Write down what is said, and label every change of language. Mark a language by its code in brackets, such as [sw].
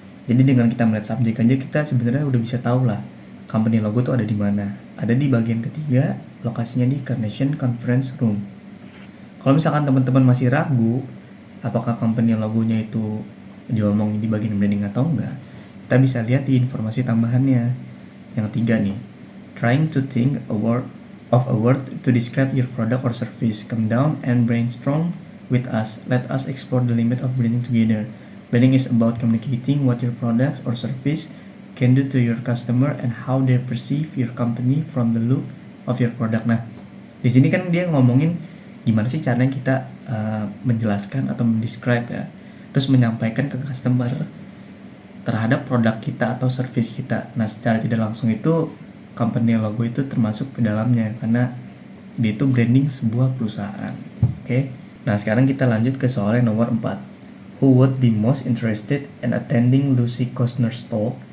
[id] Jadi dengan kita melihat subjek aja kita sebenarnya udah bisa tahu lah company logo tuh ada di mana. Ada di bagian ketiga, lokasinya di Carnation Conference Room. Kalau misalkan teman-teman masih ragu apakah company logonya itu diomongin di bagian branding atau enggak, kita bisa lihat di informasi tambahannya yang 3 nih. [en] Trying to think of a word to describe your product or service. Come down and brainstorm with us. Let us explore the limit of branding together. Branding is about communicating what your products or service can do to your customer and how they perceive your company from the look of your product. [id] Nah, di sini kan dia ngomongin gimana sih caranya kita menjelaskan atau mendescribe ya, terus menyampaikan ke customer terhadap produk kita atau service kita. Nah, secara tidak langsung itu company logo itu termasuk ke dalamnya karena dia itu branding sebuah perusahaan. Oke. Nah, sekarang kita lanjut ke soal yang nomor 4. [en] Who would be most interested in attending Lucy Costner's talk?